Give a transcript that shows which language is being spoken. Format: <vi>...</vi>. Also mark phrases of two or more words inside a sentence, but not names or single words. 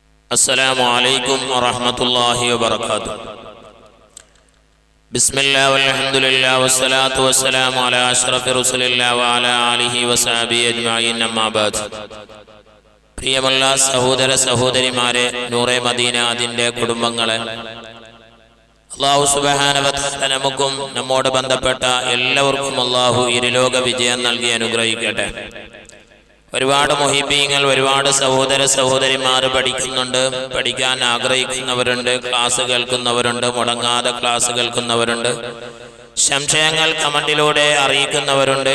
<ar>السلام عليكم ورحمة الله وبركاته. بسم الله والحمد لله والصلاة والسلام على أشرف رسول الله وعلى آله وصحبه أجمعين أما بعد.</ar> <ml>പ്രിയമുള്ള സഹോദര സഹോദരിമാരെ, നൂറെ മദീന അതിൻ്റെ കുടുംബങ്ങളെ, അല്ലാഹു</ml> <ar>سبحانه وتعالى</ar> <ml>നമുക്കും നമ്മോട് ബന്ധപ്പെട്ട എല്ലാവർക്കും അല്ലാഹു ഇരുലോക വിജയം നൽകി അനുഗ്രഹിക്കട്ടെ. ഒരുപാട് മുഹിബീങ്ങൾ, ഒരുപാട് സഹോദര സഹോദരിമാർ പഠിക്കുന്നുണ്ട്, പഠിക്കാൻ ആഗ്രഹിക്കുന്നവരുണ്ട്, ക്ലാസ് കേൾക്കുന്നവരുണ്ട്, മുടങ്ങാതെ ക്ലാസ് കേൾക്കുന്നവരുണ്ട്, സംശയങ്ങൾ കമന്റിലൂടെ അറിയിക്കുന്നവരുണ്ട്.</ml>